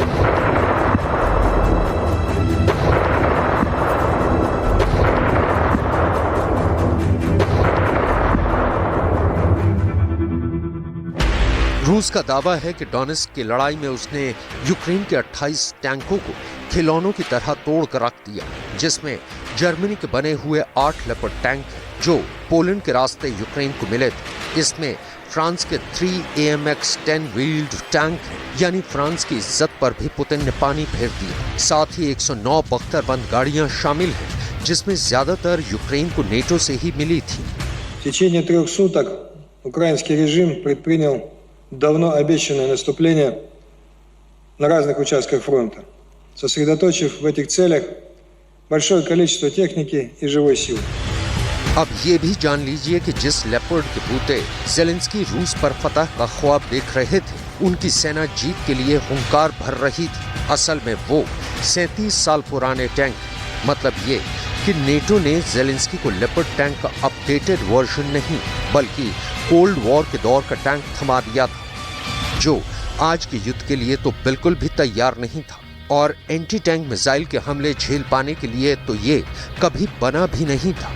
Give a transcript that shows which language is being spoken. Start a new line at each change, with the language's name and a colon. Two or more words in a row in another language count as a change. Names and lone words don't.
Hindi: रूस का दावा है कि डोनेत्स्क की लड़ाई में उसने यूक्रेन के 28 टैंकों को खिलौनों की तरह तोड़ कर रख दिया, जिसमें जर्मनी के बने हुए 8 लेपर्ड टैंक हैं, जो पोलैंड के रास्ते यूक्रेन को मिले थे। इसमें फ्रांस के 3 AMX 10
English: wheeled tank
Hindi: हैं, यानी फ्रांस की इज्जत पर भी पुतिन ने पानी फेर दिया। साथ ही 109 बख्तरबंद गाड़ियां शामिल हैं, जिसमें ज्यादातर यूक्रेन को नेटो से ही मिली थी।
Russian: В течение 3 суток украинский режим предпринял давно обещанное наступление на разных участках фронта, сосредоточив в этих целях большое количество техники и живой силы.
Hindi: अब ये भी जान लीजिए कि जिस लेपर्ड के बूते ज़ेलेंस्की रूस पर फतह का ख्वाब देख रहे थे, उनकी सेना जीत के लिए हुंकार भर रही थी। असल में वो 37 साल पुराने टैंक, मतलब ये कि नेटो ने ज़ेलेंस्की को लेपर्ड टैंक का
English: updated version
Hindi: नहीं, बल्कि
English: cold war
Hindi: के दौर का टैंक थमा दिया था, जो आज के युद्ध के लिए तो बिल्कुल भी तैयार नहीं था और
English: anti tank missile
Hindi: के हमले झेल पाने के लिए तो ये कभी बना भी नहीं था।